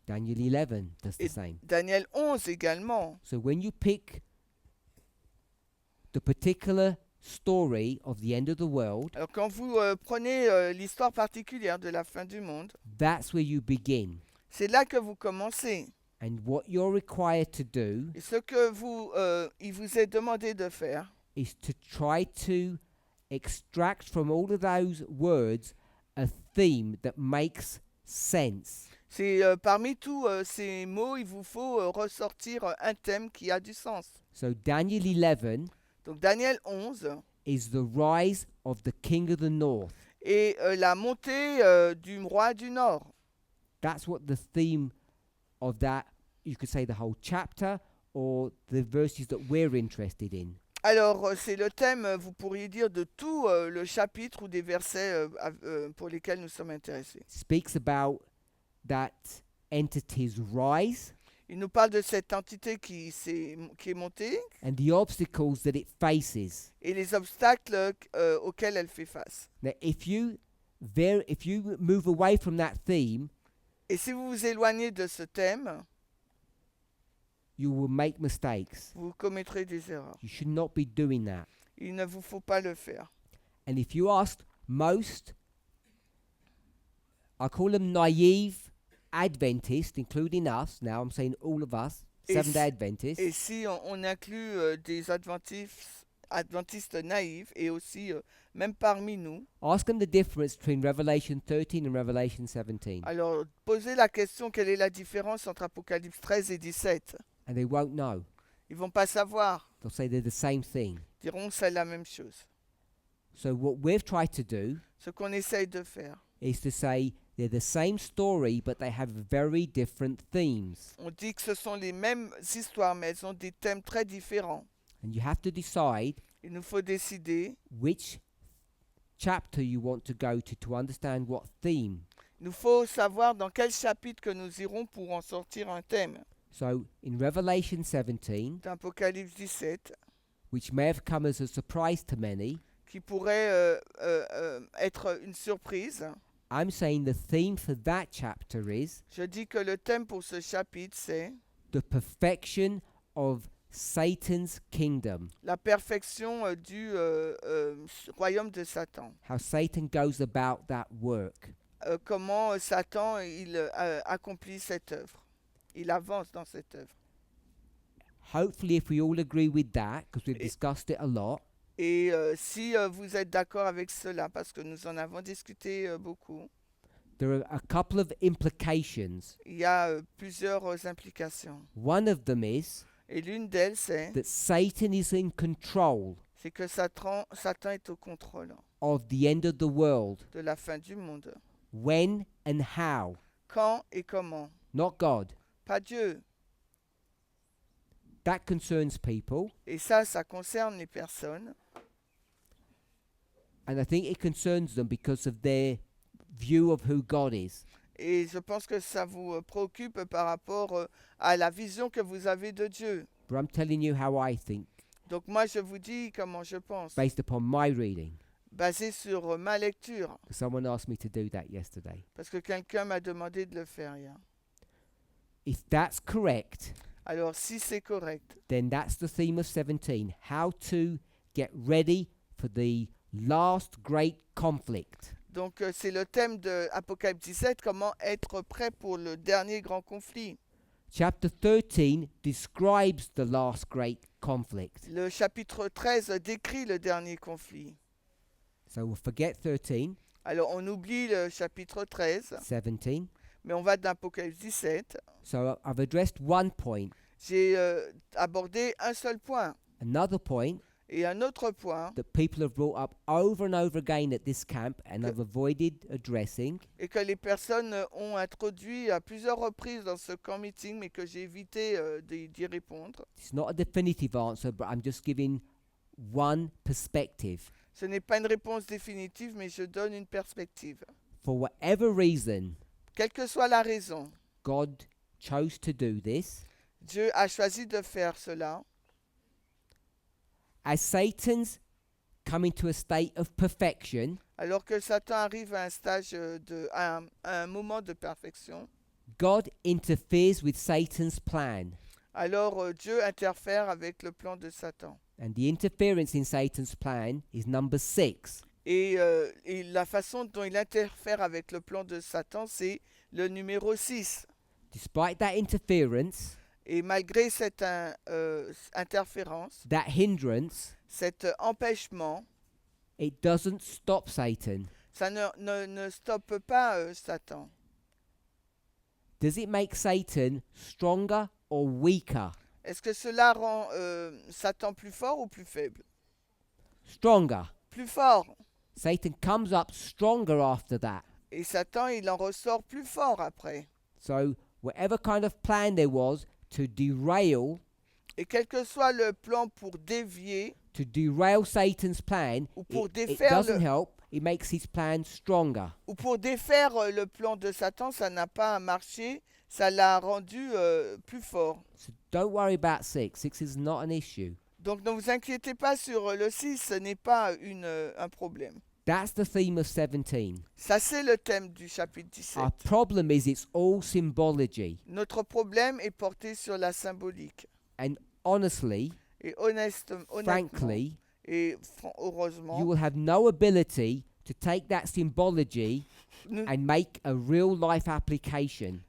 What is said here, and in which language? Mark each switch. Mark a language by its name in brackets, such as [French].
[English] Daniel 11 does the [French] Et [English] same. [French] Daniel 11 également. [English] So when you pick the particular story of the end of the world, [French] Alors quand vous prenez l'histoire particulière de la fin du monde, [English] that's where you begin. [French] c'est là que vous commencez. [English] And what you're required to do [French] Et ce que il vous est demandé de faire, [English] is to try to extract from all of those words a theme that makes sense. [French] c'est parmi tous ces mots, il vous faut ressortir un thème qui a du sens. [English] So Daniel 11 [French] Donc Daniel 11 [English] is the rise of the king of the north. [French] et la montée du roi du Nord. [English] That's what the theme of that, you could say the whole chapter or the verses that we're interested in. [French] Alors c'est le thème, vous pourriez dire, de tout le chapitre ou des versets pour lesquels nous sommes intéressés. [English] Speaks about that entity's rise [French] Il nous parle de cette entité qui est montée [English] and the obstacles that it faces. [French] et les obstacles auxquels elle fait face. [English] Now, if you move away from that theme, [French] Et si vous vous éloignez de ce thème, [English] you will make mistakes. [French] vous commettrez des erreurs. [English] You should not be doing that. [French] Il ne vous faut pas le faire. [English] And if you ask most, I call them naive Adventists, including us, now I'm saying all of us, Seventh-day Adventists. [French] Et si on inclut des adventistes naïfs et aussi même parmi nous, [English] Ask them the difference between Revelation 13 and Revelation 17. [French] alors posez la question quelle est la différence entre Apocalypse 13 et 17. [English] And they won't know. [French] Ils vont pas savoir. [English] They'll say they're the same thing. [French] Ils diront que c'est la même chose. [English] So what we've tried to do [French] Ce qu'on essaye de faire, [English] is to say they're the same story, but they have very different themes. [French] on dit que ce sont les mêmes histoires, mais elles ont des thèmes très différents. [English] And you have to decide [French] Il nous faut décider, [English] which chapter you want to go to understand what theme. [French] il nous faut savoir dans quel chapitre que nous irons pour en sortir un thème. [English] So in Revelation 17, [French] D'Apocalypse 17, [English] which may have come as a surprise to many, [French] qui pourrait être une surprise, [English] I'm saying the theme for that chapter is [French] je dis que le thème pour ce chapitre, c'est [English] the perfection of Satan's kingdom. [French] la perfection du royaume de Satan. [English] How Satan goes about that work. [French] Comment Satan il accomplit cette œuvre. Il avance dans cette œuvre. [English] Hopefully, if we all agree with that, because we've discussed it a lot, [French] Et si vous êtes d'accord avec cela, parce que nous en avons discuté beaucoup, [English] there are a couple of implications. [French] Il y a plusieurs implications. [English] One of them is [French] Et l'une d'elles, c'est [English] that Satan is in control [French] que Satan est au contrôle [English] of the end of the world. [French] de la fin du monde. [English] When and how, [French] Quand et comment? [English] not God. [French] Pas Dieu. [English] That concerns people, [French] Et ça concerne les personnes. [English] and I think it concerns them because of their view of who God is. [French] Et je pense que ça vous préoccupe par rapport à la vision que vous avez de Dieu. [English] But I'm telling you how I think, [French] Donc moi, je vous dis comment je pense, [English] based upon my reading. [French] basé sur ma lecture, [English] Someone asked me to do that yesterday. [French] parce que quelqu'un m'a demandé de le faire hier. [English] If that's correct, [French] Alors si c'est correct, [English] then that's the theme of 17, how to get ready for the last great conflict. [French] donc c'est le thème de Apocalypse 17, comment être prêt pour le dernier grand conflit. [English] Chapter 13 describes the last great conflict. [French] Le chapitre 13 décrit le dernier conflit. [English] So we'll forget 13, [French] Alors on oublie le chapitre 13, [English] 17. [French] mais on va dans Apocalypse 17. [English] So I've addressed one point. [French] J'ai abordé un seul point. [English] Another point [French] Et un autre point, [English] that people have brought up over and over again at this camp and I've avoided addressing, [French] et que les personnes ont introduit à plusieurs reprises dans ce camp meeting, mais que j'ai évité d'y répondre. [English] it's not a definitive answer, but I'm just giving one perspective. [French] Ce n'est pas une réponse définitive, mais je donne une perspective. [English] For whatever reason [French] Quelle que soit la raison, [English] God chose to do this, [French] Dieu a choisi de faire cela. [English] as Satan's coming to a state of perfection, [French] Alors que Satan arrive à un stage à un moment de perfection, [English] God interferes with Satan's plan. [French] alors Dieu interfère avec le plan de Satan. [English] And the interference in Satan's plan is number 6. [French] Et la façon dont il interfère avec le plan de Satan, c'est le numéro 6. [English] Despite that interference, [French] Et malgré cette interférence, [English] that hindrance, [French] cet empêchement, [English] it doesn't stop Satan. [French] ça ne stoppe pas Satan. [English] Does it make Satan stronger or weaker? [French] Est-ce que cela rend Satan plus fort ou plus faible? [English] Stronger. [French] Plus fort. [English] Satan comes up stronger after that. [French] Et Satan, il en ressort plus fort après. [English] So whatever kind of plan there was to derail [French] Et quel que soit le plan pour dévier, [English] Satan's plan, [French] ou pour [English] it [French] défaire [English] doesn't help. It makes his plan stronger. [French] ou pour défaire le plan de Satan, ça n'a pas marché, ça l'a rendu plus fort. [English] So don't worry about 6. 6 is not an issue. [French] Donc ne vous inquiétez pas sur le 6, ce n'est pas un problème. [English] That's the theme of 17. [French] Ça, c'est le thème du chapitre 17. [English] Our problem is it's all symbology. [French] Notre problème est porté sur la symbolique. [English] And honestly, [French] Et honnêtement, [English] frankly, [French] et heureusement, [English] you will have no ability to take that symbology and make a real life application.